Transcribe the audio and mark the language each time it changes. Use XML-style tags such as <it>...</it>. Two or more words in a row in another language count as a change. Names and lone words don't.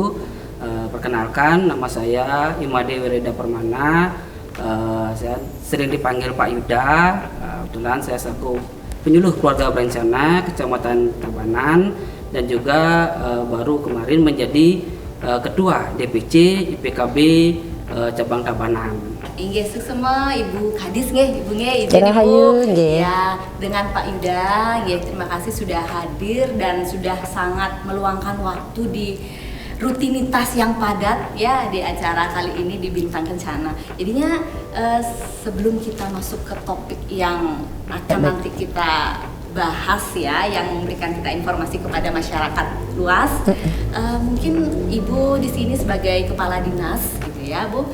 <id>Perkenalkan, nama saya Imade Wereda Permana. Saya sering dipanggil Pak Yuda. Kebetulan saya selaku penyuluh keluarga berencana Kecamatan Tabanan, dan juga baru kemarin menjadi ketua DPC IPKB cabang Tabanan. Inggih semua Ibu Kadis nggih, Ibu nggih, izin Rahayu, Ibu. nggih. Ya, dengan Pak Yuda nggih, terima kasih sudah hadir dan sudah sangat meluangkan waktu di rutinitas yang padat ya di acara kali ini di Bintang Kencana. Jadinya sebelum kita masuk ke topik yang akan nanti kita bahas ya, yang memberikan kita informasi kepada masyarakat luas, mungkin Ibu di sini sebagai kepala dinas gitu ya, Bu.</id>